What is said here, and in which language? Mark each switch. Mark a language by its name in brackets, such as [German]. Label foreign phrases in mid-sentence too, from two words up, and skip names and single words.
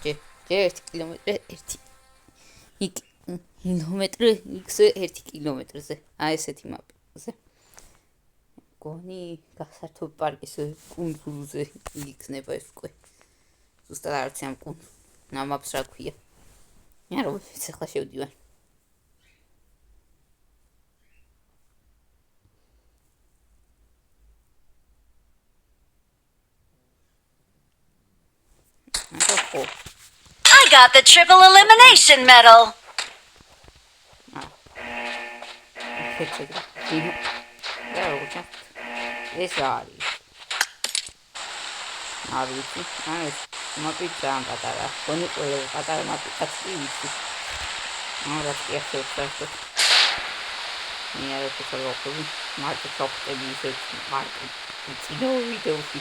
[Georgian] ჯერ 1 კილომეტრი 1 კილომეტრი x 1 კილომეტრზე. აი ესეთი მაპზე. გონი გასართობ პარკის კუნძულზე იქნება ეს უკვე. ზუსტად არ ვიცი ამ მაპს რა ქვია. მე რა ვიცი ახლა შევდივარ. [English] I got the triple elimination medal. [Georgian] ეს არის. არ ვიცი, ეს მაპი ძალიან პატარა. გონი ყველა პატარა მაპიც ვიცი. რა თქმა უნდა, მე არ ვფიქრობ, მარტო ჩავხტები ისე მარტო წინო ვიდეოში.